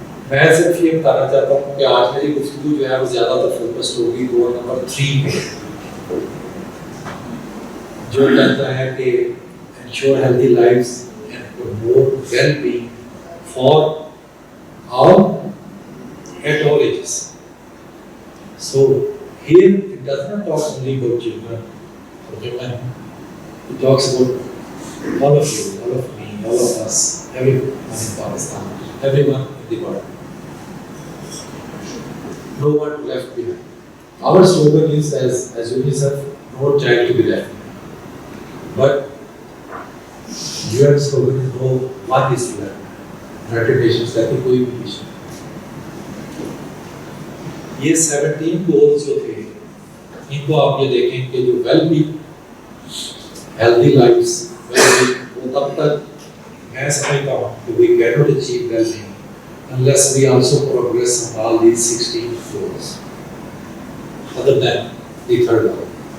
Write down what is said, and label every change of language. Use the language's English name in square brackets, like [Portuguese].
[Hindi] मैं सिर्फ ये बताना चाहता हूँ कि आज मेरी गुफ्तगू जो है वो ज्यादातर फोकस्ड होगी गोल नंबर 3 पे, जो कहता है कि [English] ensure healthy lives and promote well-being for all at all ages. So here it does not talk only about children or women. It talks about all of you, all of me, all of us, everyone in Pakistan, everyone in the world. No one left behind. Our slogan is as UNICEF, no child to be left behind. But UN slogan is no one is left behind. [Hindi] United Nations कहती कोई भी mission. ये 17 goals जो थे, इनको आप ये देखें कि जो well-being, healthy lives, well-being, वो तब तक मैं समझता हूँ कि [English] we cannot achieve well-being unless we also progress on all these 16 goals, other than the third one.